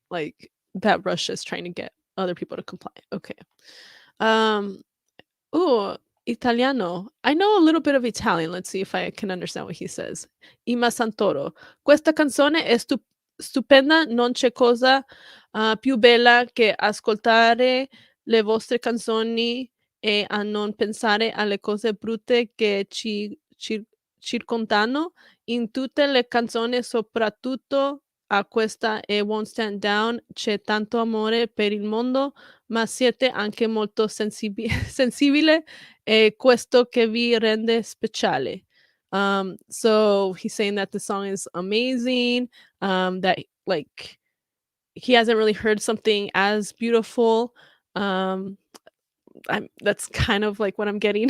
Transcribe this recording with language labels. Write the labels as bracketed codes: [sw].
[en] Like that Russia's trying to get other people to comply. Okay. Um oh, Italiano. I know a little bit of Italian. Let's see if I can understand what he says. Ima Santoro. [it] Questa canzone è stupenda, non c'è cosa più bella che ascoltare le vostre canzoni e a non pensare alle cose brutte che circondano in tutte le canzoni, soprattutto a questa e Won't Stand Down. C'è tanto amore per il mondo, ma siete anche molto sensibile e questo che vi rende speciale. [en] So he's saying that the song is amazing, that like he hasn't really heard something as beautiful. That's kind of like what I'm getting.